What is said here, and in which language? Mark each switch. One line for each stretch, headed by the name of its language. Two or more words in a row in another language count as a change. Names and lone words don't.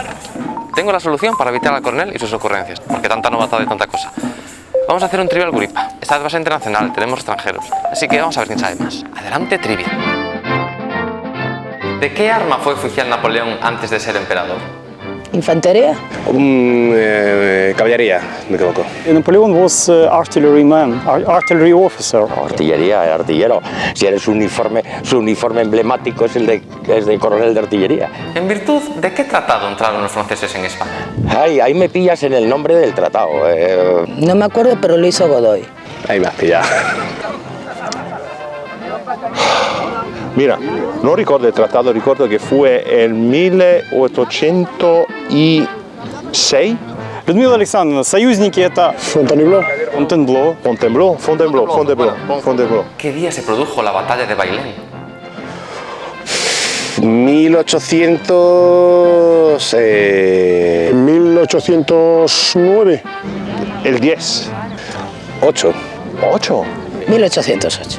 Spanish: Tengo la solución para evitar al coronel y sus ocurrencias, porque tanta novatada y tanta cosa. Vamos a hacer un trivial Guripa. Esta vez va a ser internacional, tenemos extranjeros. Así que vamos a ver quién sabe más. Adelante, trivia. ¿De qué arma fue oficial Napoleón antes de ser emperador? Infantería. Caballería, me equivoco.
English: Napoleon was artilleryman, artillery officer.
Spanish: Artillería, artillero. Si eres su uniforme emblemático es el de coronel de artillería. ¿En virtud de qué tratado entraron los franceses en España? Ay, ahí me pillas en el nombre del tratado. No me acuerdo, pero lo hizo Godoy. Ahí me has pillado. Mira,
Italian: non ricordo il trattato, ricordo che fu nel 1806.
Russian: Людмила Александровна, союзники это Fontainebleau. Fontainebleau.
Spanish: ¿Qué día se produjo la batalla de Bailén? 1809.
Italian: Il 10.
Spanish: 8. 8. 1808.